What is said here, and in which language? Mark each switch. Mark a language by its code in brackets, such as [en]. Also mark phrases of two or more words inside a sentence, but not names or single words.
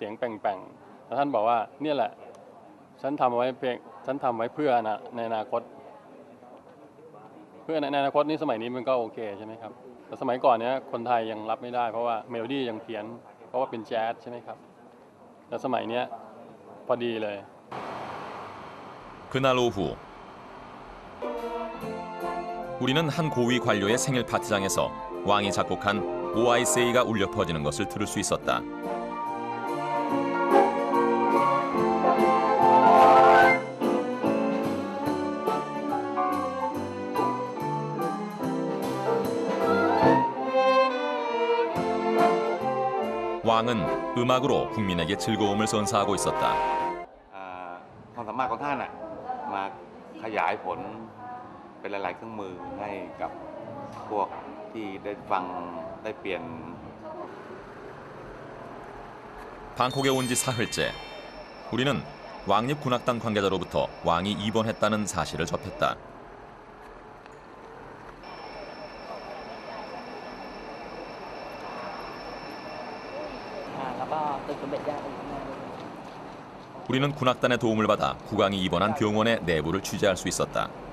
[th] ยงแป่งๆแล้วท่านบอกว่าเนี่ยแหละฉันทำไว้เพื่อในอนาคตเพื่อในอนาคตนี้สมัยนี้มันก็โอเคใช่ไหมครับแต่สมัยก่อนเนี้ยคนไทยยังรับไม่ได้เพราะว่าเมโลดี้ยังเพี้ยนเพราะว่าเป็นแจ๊สใช่ไหมครับแต่สมัยเนี้ยพอดีเลย [ko] 그날 오후 우리는 한 고위 관료의 생일 파티장에서 왕이 작곡한 OIC가 울려 퍼지는 것을 들을 수 있었다. 왕은 음악으로 국민에게 즐거움을 선사하고 있었다. [th] ความสามารถของท่านมาขยายผลเป็นหลายๆเครื่องมือให้กับพวกที่ได้ฟังได้เปลี่ยน [ko] 방콕에 온 지 사흘째 우리는 왕립군악단 관계자로부터 왕이 입원했다는 사실을 접했다. 우리는 군악단의 도움을 받아 국왕이 입원한 병원의 내부를 취재할 수 있었다.